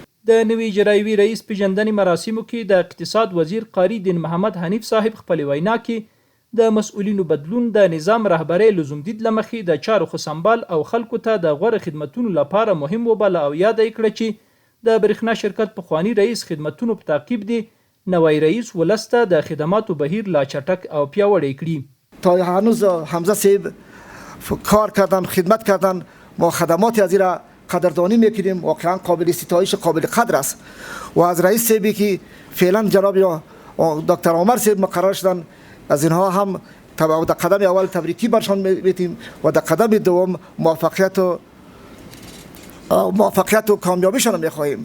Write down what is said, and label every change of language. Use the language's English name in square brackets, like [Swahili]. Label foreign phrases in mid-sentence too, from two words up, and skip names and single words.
[Pashto] د نوي اجرایوي رئیس پیژندنې مراسمو کې د اقتصاد وزیر قاری دین محمد حنیف صاحب خپل وینا کې د مسؤلینو بدلون د نظام رهبرۍ لزوم دید لمخې د چارو خو سمبال او خلکو ته د غوره خدمتونو لپاره مهم وبله او یاد کړه چې د برښنا شرکت پخوانی رئیس خدمتونو په تعقیب دی نوی رئیس ولسته د خدماتو بهیر لا چټک او پیاوړی کړي. [Persian] تا هنوز حمزه صاحب کار کردن، خدمت کردن، ما خدمات از این قدردانی میکنیم، واقعا قابل ستایش، قابل قدر است. و از رئیس صاحبی که فعلا جناب دکتر عمر صاحب مقرر شدن، از اینها هم در قدم اول تبریکی برشان میتیم و در قدم دوم موفقیت و کامیابیشان رو میخواهیم.